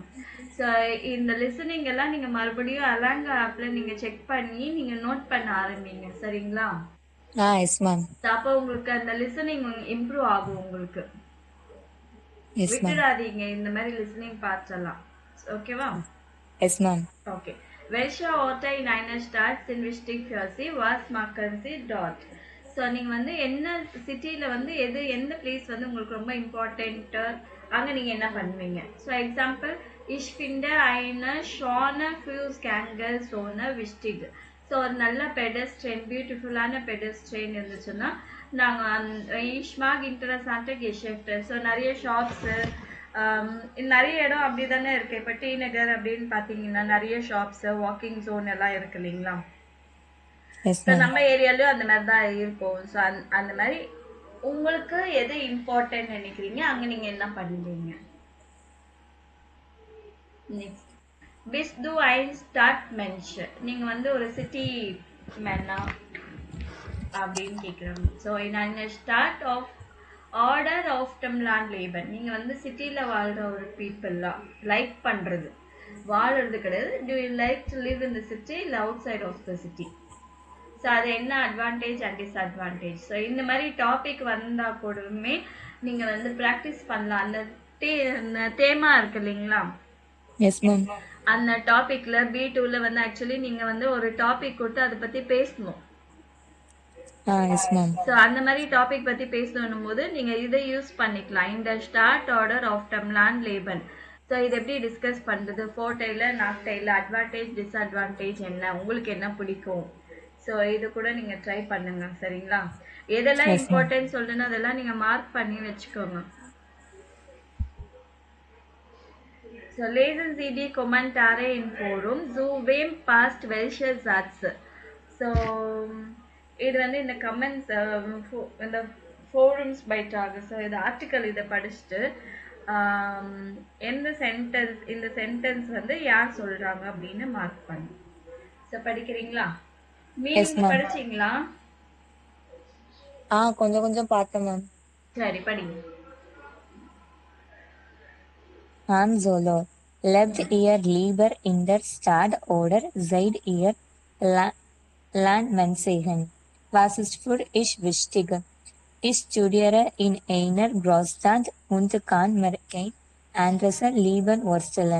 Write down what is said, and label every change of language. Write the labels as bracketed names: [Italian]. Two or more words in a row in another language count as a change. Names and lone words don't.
[Tamil] ஸோ இந்த லிசனிங் எல்லாம் நீங்கள் மறுபடியும் அலாங்க ஆப்பில் நீங்கள் செக் பண்ணி நீங்கள் நோட் பண்ண ஆரம்பிங்க, சரிங்களா? [English] Yes, Mom. [Tamil] அப்போ உங்களுக்கு அந்த [English] listening improve [Tamil] ஆகும். உங்களுக்கு [English] Yes, Mom. [Tamil] விட்டுடாதீங்க இந்த மாதிரி [English] listening parts [Tamil] எல்லாம். ஓகேவா? [English] Yes, Mom. [Tamil] ஓகே. [German] Welche Orte in einer Stadt sind wichtig für Sie? Was machen Sie dort? [Tamil] ஸோ நீங்கள் வந்து என்ன சிட்டியில் வந்து எந்த பிளேஸ் வந்து உங்களுக்கு ரொம்ப இம்பார்ட்டண்ட்டு, அங்கே நீங்கள் என்ன பண்ணுவீங்க? [English] So example, [German] ich finde eine schöne Fußgängerzone wichtig. [Tamil] ஸோ ஒரு நல்ல பெடஸ்ட்ரெயின், [English] beautiful pedestrian [Tamil] இருந்துச்சுன்னா நாங்கள் [German] ich mag interessante Geschäfte. [Tamil] ஸோ நிறைய ஷாப்ஸு, நிறைய இடம் அப்படி தானே இருக்குது. இப்போ டி நகர் அப்படின்னு பார்த்தீங்கன்னா நிறைய ஷாப்ஸு, [English] walking zone [Tamil] எல்லாம் இருக்கு இல்லைங்களா? [English] Yes, ஸோ ma'am. [Tamil] நம்ம ஏரியாலையும் அந்த மாதிரி தான் இருக்கும். ஸோ அந்த மாதிரி உங்களுக்கு எது இம்பார்ட்டன்ட் நினைக்கிறீங்க, அங்கே நீங்கள் என்ன பண்ணுவீங்க? நெக்ஸ்ட், [German] bist du ein Stadtmensch? [Tamil] நீங்கள் வந்து ஒரு [English] city man [Tamil] அப்படின்னு கேட்குறாங்க. [German] ஸோ in einer Stadt of order of dem Land leben, [Tamil] நீங்கள் வந்து சிட்டியில் வாழ்கிற ஒரு [English] people like [Tamil] பண்ணுறது, வாழறது கிடையாது. [English] do you like to live in the city இல்லை outside of the city? [Tamil] ஸோ அது என்ன [English] advantage and disadvantage? [Tamil] ஸோ இந்த மாதிரி டாபிக் வந்தால் கூடவுமே நீங்கள் வந்து ப்ராக்டிஸ் பண்ணலாம். அந்த தேமா இருக்கு இல்லைங்களா, [English] Yes, ma'am. [Tamil] அந்த டாப்பிக்கில் B2ல வந்து ஆக்சுவலி நீங்கள் வந்து ஒரு டாபிக் கொடுத்து அதை பற்றி பேசணும். [English] Yes, ma'am. [Tamil] ஸோ அந்த மாதிரி டாபிக் பற்றி பேசணும் போது நீங்கள் இதை யூஸ் பண்ணிக்கலாம். இந்த [German] Stadt oder auf dem Land leben. [Tamil] ஸோ இது எப்படி டிஸ்கஸ் பண்ணுறது, [German] Vorteile Nachteile, [English] advantage disadvantage [Tamil] என்ன, உங்களுக்கு என்ன பிடிக்கும், ஸோ இது கூட நீங்கள் ட்ரை பண்ணுங்க. சரிங்களா? எதெல்லாம் [English] Yes, ma'am. [Tamil] இம்பார்ட்டன்ட் சொல்லுன்னு அதெல்லாம் நீங்கள் மார்க் பண்ணி வச்சுக்கோங்க. [German] ஸோ lesen Sie die Kommentare in Forum. Zu wem passt welcher Satz? [Tamil] ஸோ இது வந்து இந்த கமெண்ட்ஸ் இந்த ஃபோரம்ஸ் பைட்டாக, ஸோ இது ஆர்டிக்கல் இதை படிச்சுட்டு எந்த சென்டென்ஸ், இந்த சென்டென்ஸ் வந்து யார் சொல்கிறாங்க அப்படின்னு மார்க் பண்ணு. ஸோ படிக்கிறீங்களா? Yes, மீனிங் ma'am. படிச்சிங்களா? கொஞ்சம் கொஞ்சம் பார்த்தேன் மேம். சரி படிங்க. [German] Han Solo lebt ihr lieber in der Stadt oder seid ihr Landmenschen? Was ist für ich wichtig? Ich studiere in einer Großstadt und kann mir kein anderes Leben vorstellen.